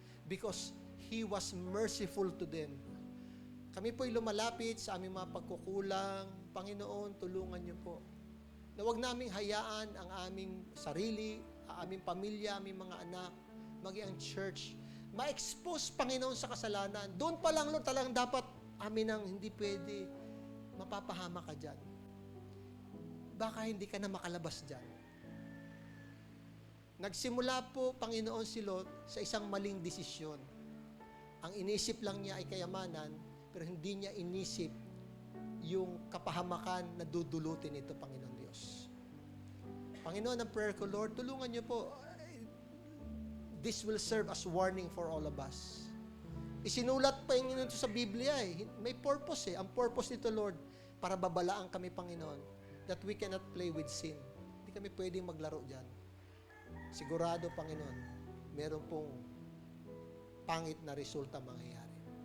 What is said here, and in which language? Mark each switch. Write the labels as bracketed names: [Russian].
[English] Because He was merciful to them. [Filipino] Kami po'y lumalapit sa aming mga pagkukulang. Panginoon, tulungan niyo po. Na huwag naming hayaan ang aming sarili, ang aming pamilya, aming mga anak, maging ang church, ma-expose, Panginoon, sa kasalanan. Doon pa lang, Lord, talagang dapat amin ang hindi pwede. Mapapahama ka dyan. Baka hindi ka na makalabas dyan. Nagsimula po, Panginoon, si Lot sa isang maling desisyon. Ang inisip lang niya ay kayamanan, pero hindi niya inisip yung kapahamakan na dudulutin ito, Panginoon Diyos. Panginoon, ang prayer ko, Lord, tulungan niyo po. [English] This will serve as warning for all of us. [Filipino] Isinulat pa yung ito sa Biblia May purpose Ang purpose nito, Lord, para babalaan kami, Panginoon, [English] that we cannot play with sin. [Filipino] Hindi kami pwedeng maglaro dyan. Sigurado, Panginoon, meron pong pangit na resulta mangyayari.